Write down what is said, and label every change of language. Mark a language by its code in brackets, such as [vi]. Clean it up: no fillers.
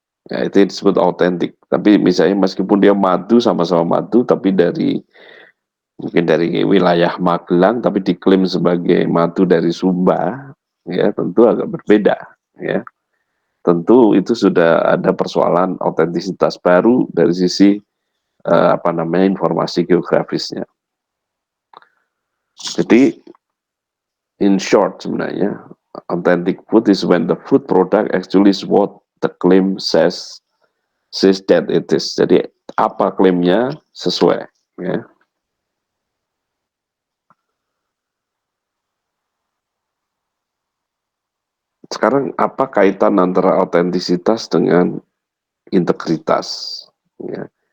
[id] Ya, itu disebut autentik. Tapi misalnya meskipun dia madu, sama-sama madu, tapi mungkin dari wilayah Magelang, tapi diklaim sebagai madu dari Sumba, ya tentu agak berbeda, ya. Tentu itu sudah ada persoalan autentisitas baru dari sisi informasi geografisnya. Jadi [en] in short [id] sebenarnya [en] authentic food is when the food product actually is what the claim says that it is. [id] Jadi apa klaimnya sesuai, ya. Sekarang apa kaitan antara autentisitas dengan integritas, ya.